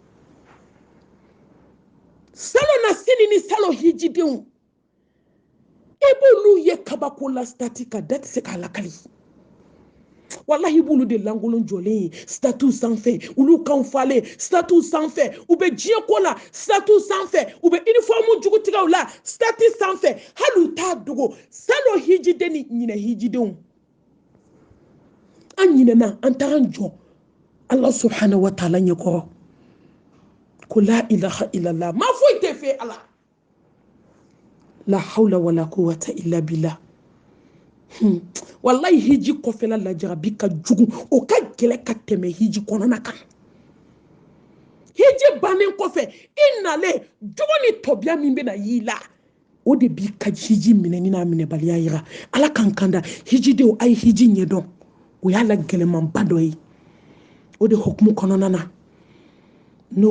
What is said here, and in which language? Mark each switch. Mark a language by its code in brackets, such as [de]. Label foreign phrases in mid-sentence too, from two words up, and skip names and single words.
[bm] salo nasini ni salo hijidenw i b'olu ye kabako la stati ka da tɛ se k'a lakali wallahi b'olu de langolon jɔlen ye statu sanfɛ olu kan falen statu sanfɛ u bɛ diɲɛ ko la statu sanfɛ u bɛ uniforme jugutigɛw la stati sanfɛ hali u t'a dogo salo hijiden ni ɲinɛ hijidenw an ɲinɛna an taara an jɔ [ar] الله سبحانه وتعالى [bm] ɲɛkɔrɔ ko [ar] لا إله إلا الله [bm] ma foyi tɛ fɛ ala [ar] لا حول ولا قوة إلا بالله [bm] wallahi hiji kɔfɛla lajarabi ka jugu o ka gɛlɛ ka tɛmɛ hiji kɔnɔna kan hiji bannen kɔfɛ i nalen jogo ni tɔbiya min bɛna y'i la o de b'i ka hiji minɛni n'a minɛbaliya yira ala k'an kanda hijidenw a ye hiji ɲɛdɔn o y'a la gɛlɛmanba dɔ ye o de hukumu kɔnɔna na no